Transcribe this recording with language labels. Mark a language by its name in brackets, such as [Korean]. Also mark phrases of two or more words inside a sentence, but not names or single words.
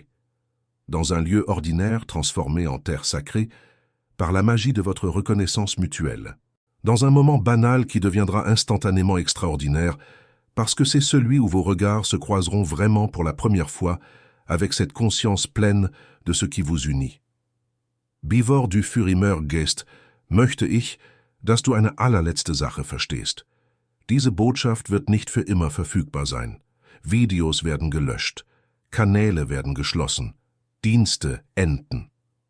[French] Dans un lieu ordinaire transformé en terre sacrée, par la magie de votre reconnaissance mutuelle. Dans un moment banal qui deviendra instantanément extraordinaire, parce que c'est celui où vos regards se croiseront vraiment pour la première fois avec cette conscience pleine de ce qui vous unit. [German] Bevor du für immer gehst, möchte ich, dass du eine allerletzte Sache verstehst. Diese Botschaft wird nicht für immer verfügbar sein. Videos werden gelöscht, Kanäle werden geschlossen, Dienste enden.